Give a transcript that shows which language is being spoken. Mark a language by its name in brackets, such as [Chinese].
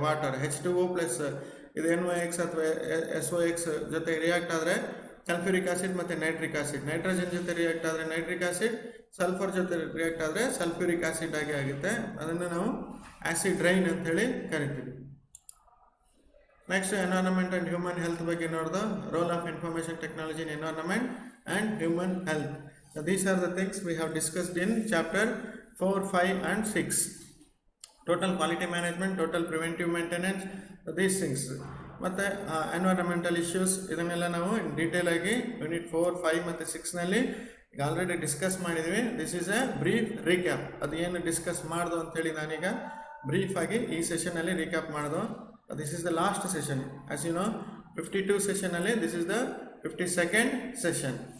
[Kannada] Water H2O plus ಇದು NOx ಅಥವಾ SOx ಜೊತೆ ರಿಯಾಕ್ಟ್ ಆದರೆ ಸಲ್ಫ್ಯೂರಿಕ್ ಆ್ಯಸಿಡ್ ಮತ್ತು ನೈಟ್ರಿಕ್ ಆ್ಯಸಿಡ್, ನೈಟ್ರೋಜನ್ ಜೊತೆ ರಿಯಾಕ್ಟ್ ಆದರೆ ನೈಟ್ರಿಕ್ ಆ್ಯಸಿಡ್, ಸಲ್ಫರ್ ಜೊತೆ ರಿಯಾಕ್ಟ್ ಆದರೆ ಸಲ್ಫ್ಯೂರಿಕ್ ಆ್ಯಸಿಡ್ ಆಗಿ ಆಗುತ್ತೆ. ಅದನ್ನು ನಾವು ಆ್ಯಸಿಡ್ ರೈನ್ ಅಂತೇಳಿ ಕರಿತೀವಿ. Next environment and human health ಬಗ್ಗೆ ನೋಡ್ದು. [English] Role of information technology in environment and human health. These are the things we have discussed in chapter 4, 5 and 6. Total quality management, total preventive maintenance, these things. [Kannada] ಮತ್ತು environmental issues ಇದನ್ನೆಲ್ಲ ನಾವು detail ಆಗಿ unit 4, 5 ಮತ್ತು 6ನಲ್ಲಿ ಈಗ already discuss ಮಾಡಿದ್ವಿ. [English] This is a brief recap. [Kannada] ಅದು ಏನು discuss ಮಾಡ್ದು ಅಂತೇಳಿ ನಾನೀಗ ಬ್ರೀಫ್ ಆಗಿ ಈ ಸೆಷನಲ್ಲಿ recap ಮಾಡ್ದು. [English] This is the last session. As you know 52 ಸೆಷನಲ್ಲಿ this is the 52nd session.